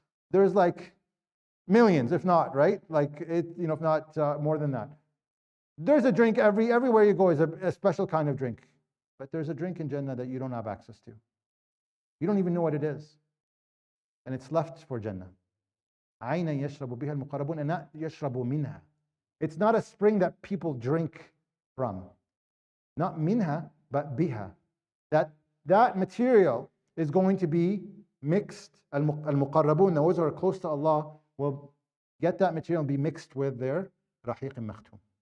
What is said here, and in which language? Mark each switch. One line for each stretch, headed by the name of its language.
English: There's like millions, if not, right? Like it, if not more than that. There's a drink everywhere you go is a special kind of drink. But there's a drink in Jannah that you don't have access to. You don't even know what it is. And it's left for Jannah.
Arabic: عَيْنًا يَشْرَبُ بِهَا الْمُقَرَّبُونَ
English: and not
Arabic: يَشْرَبُ مِنْهَا.
English: It's not a spring that people drink from. Not minha, but biha. That material is going to be mixed. Al-muqarrabun, those who are close to Allah, will get that material and be mixed with their rahiq makhtum.